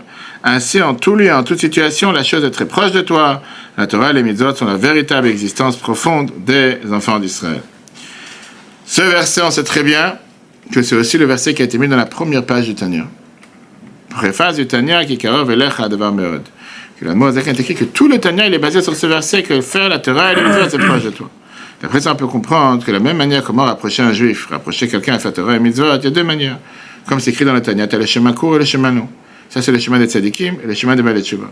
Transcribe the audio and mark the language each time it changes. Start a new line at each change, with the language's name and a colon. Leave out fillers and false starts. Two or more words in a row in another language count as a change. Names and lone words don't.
French: Ainsi, en tout lieu et en toute situation, la chose est très proche de toi. La Torah et les mitzvot sont la véritable existence profonde des enfants d'Israël. Ce verset, on sait très bien que c'est aussi le verset qui a été mis dans la première page du Tanya. Préface du Tanya qui
Hebrew: קרוב אליך הדבר מאוד.
French: Que la Moazak a écrit que tout le Tanya il est basé sur ce verset que faire la Torah et les mitzvot c'est proche de toi. Et après ça on peut comprendre que la même manière comment rapprocher un juif, rapprocher quelqu'un à faire Torah et mitzvot, il y a deux manières. Comme c'est écrit dans le Tanya, tu as le chemin court et le chemin long. Ça c'est le chemin des tzadikim et le chemin des
Hebrew: בעלי תשובה.